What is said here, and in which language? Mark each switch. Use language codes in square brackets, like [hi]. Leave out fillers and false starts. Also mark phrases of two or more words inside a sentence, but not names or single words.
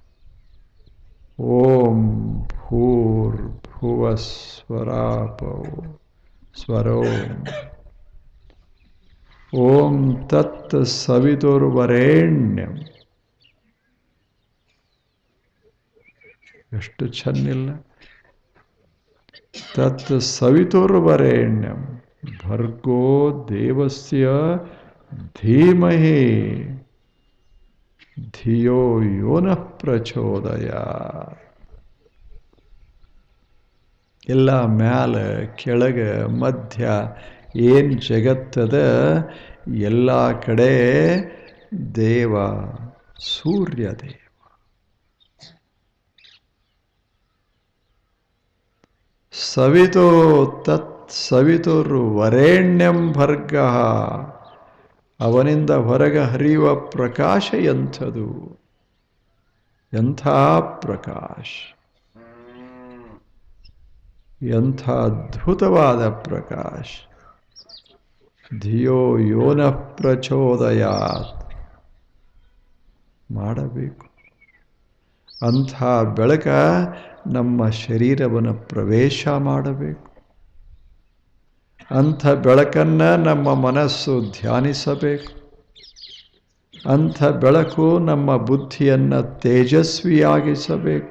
[sa] ಓಂ ಭೂರ್ಭುವ ಸ್ವರಾಪೋ ಸ್ವರೋ ಓಂ ತತ್ ಸವಿತುರ್ವರೆಣ್ಯಂ. [kn] ಎಷ್ಟು ಚೆನ್ನಿಲ್ಲ? [sa] ತತ್ ಸವಿತುರ್ವರೆಣ್ಯಂ ಭರ್ಗೋ ದೇವಸ್ಯ ಧೀಮಹಿ ಧಿಯೋ ಯೋ ನಃ ಪ್ರಚೋದಯಾತ್. [kn] ಎಲ್ಲ ಮ್ಯಾಲ ಕೆಳಗ ಮಧ್ಯ ಏನ್ ಜಗತ್ತದ ಎಲ್ಲ ಕಡೆ ದೇವ ಸೂರ್ಯ ದೇವ. [sa] ಸವಿತೋ ತತ್ ಸವಿತುರ್ವರೆಣ್ಯಂ ಭರ್ಗ. [kn] ಅವನಿಂದ ಹೊರಗೆ ಹರಿಯುವ ಪ್ರಕಾಶ ಎಂಥದು? ಎಂಥ ಪ್ರಕಾಶ! ಎಂಥ ಅದ್ಭುತವಾದ ಪ್ರಕಾಶ! [sa] ಧಿಯೋ ಯೋ ನಃ ಪ್ರಚೋದಯಾತ್. [kn] ಮಾಡಬೇಕು. ಅಂಥ ಬೆಳಕ ನಮ್ಮ ಶರೀರವನ್ನು ಪ್ರವೇಶ ಮಾಡಬೇಕು. ಅಂಥ ಬೆಳಕನ್ನು ನಮ್ಮ ಮನಸ್ಸು ಧ್ಯಾನಿಸಬೇಕು. ಅಂಥ ಬೆಳಕು ನಮ್ಮ ಬುದ್ಧಿಯನ್ನು ತೇಜಸ್ವಿಯಾಗಿಸಬೇಕು.